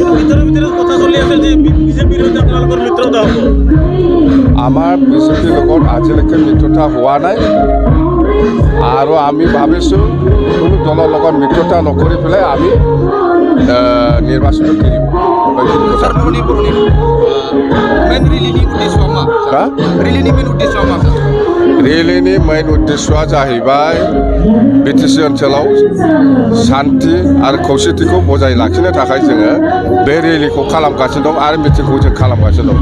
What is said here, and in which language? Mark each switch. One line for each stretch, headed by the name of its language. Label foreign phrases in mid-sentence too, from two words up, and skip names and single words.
Assamese: আমাৰ BJPৰ লগত আজিলৈকে মিত্ৰতা হোৱা নাই আৰু আমি ভাবিছোঁ কোনো দলৰ লগত মিত্ৰতা নকৰি পেলাই আমি নিৰ্বাচনটো খেলিম।
Bodo: रेलीनि मेन उद्देश्यआ जाहैबाय BTC ओनसोलाव शान्ति आरो खौसेथिखौ बजाय लाखिनो थाखाय जोङो बे रेलीखौ खालामगासिनो दं आरो मिटिंखौ जों खालामगासिनो दं।